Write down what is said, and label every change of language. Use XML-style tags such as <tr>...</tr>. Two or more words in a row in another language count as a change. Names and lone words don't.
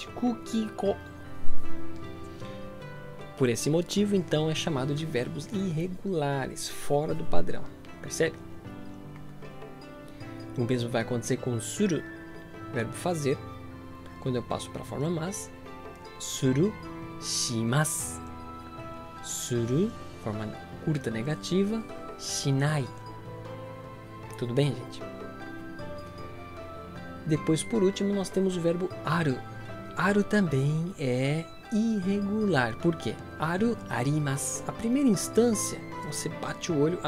<ja>くき、こ.</ja> <pt>Por esse motivo, então, é chamado de verbos irregulares, fora do padrão. Percebe? O mesmo vai acontecer com suru, verbo fazer. Quando eu passo para a forma mas,</pt> <ja>する、します.</ja> <pt>Suru, forma curta negativa, shinai. Tudo bem, gente? Depois, por último, nós temos o verbo aru. Aru também é irregular. Por quê?</pt> <ja>ある、あります.</ja> <pt>A primeira instância, você bate o olho.</pt>